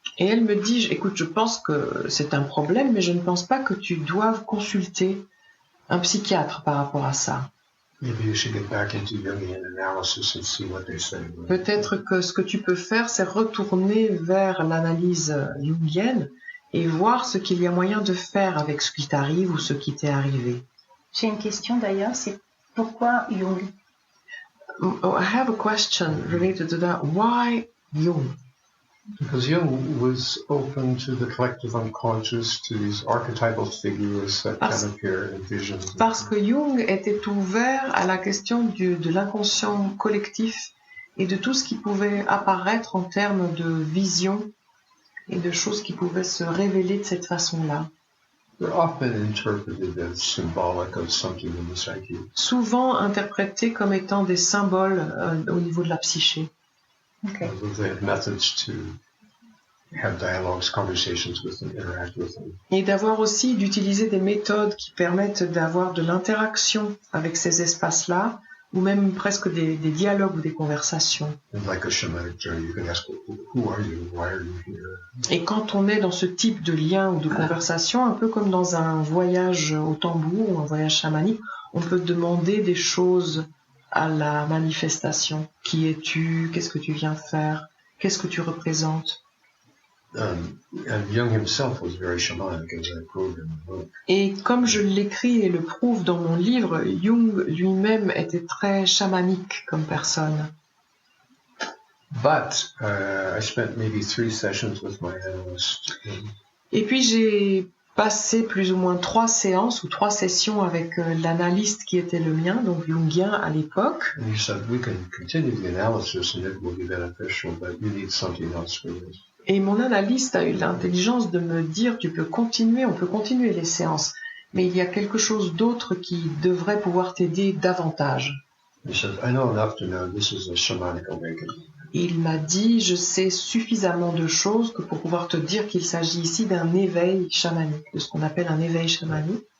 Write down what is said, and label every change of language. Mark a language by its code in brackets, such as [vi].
[fr] Et elle me dit, écoute, je pense que c'est un problème, mais je ne pense pas que tu doives consulter un psychiatre par rapport à ça. [en] Maybe you should get back into Jungian analysis and see what they say. [fr] Peut-être que ce que tu peux faire, c'est retourner vers l'analyse jungienne et voir ce qu'il y a moyen de faire avec ce qui t'arrive ou ce qui t'est arrivé. J'ai une question d'ailleurs, c'est pourquoi Jung? [en] I have a question related to that. Why Jung? Because Jung was open to the collective unconscious, to these archetypal figures that can appear in visions. [fr] Parce que Jung était ouvert à la question de l'inconscient collectif et de tout ce qui pouvait apparaître en termes de vision et de choses qui pouvaient se révéler de cette façon-là. [en] They're often interpreted as symbolic of something in the psyche. [fr] Souvent interprétés comme étant des symboles au niveau de la psyché. [en] Okay. They have methods to have dialogues, conversations with them, interact with them. [fr] Et d'avoir aussi d'utiliser des méthodes qui permettent d'avoir de l'interaction avec ces espaces-là, ou même presque des dialogues ou des conversations. [en] And like a shamanic journey, you can ask, who are you? Why are you here? [fr] Et quand on est dans ce type de lien ou de conversation, un peu comme dans un voyage au tambour ou un voyage chamanique, on peut demander des choses à la manifestation. Qui es-tu? Qu'est-ce que tu viens faire? Qu'est-ce que tu représentes? [en] And Jung himself was very shamanic, as I proved in the book. [fr] Et comme je l'écris et le prouve dans mon livre, Jung lui-même était très chamanique comme personne. [en] But I spent maybe 3 sessions with my analyst. [fr] Et puis j'ai passé plus ou moins 3 séances ou 3 sessions avec l'analyste qui était le mien, donc jungien à l'époque. [en] And he said, we can continue the analysis and it will be beneficial, but you need something else for this. [fr] Et mon analyste a eu l'intelligence de me dire, on peut continuer les séances, mais il y a quelque chose d'autre qui devrait pouvoir t'aider davantage. [en] He said, I know enough to know this is a shamanic awakening. [fr] Et il m'a dit, je sais suffisamment de choses que pour pouvoir te dire qu'il s'agit ici d'un éveil chamanique, de ce qu'on appelle un éveil chamanique.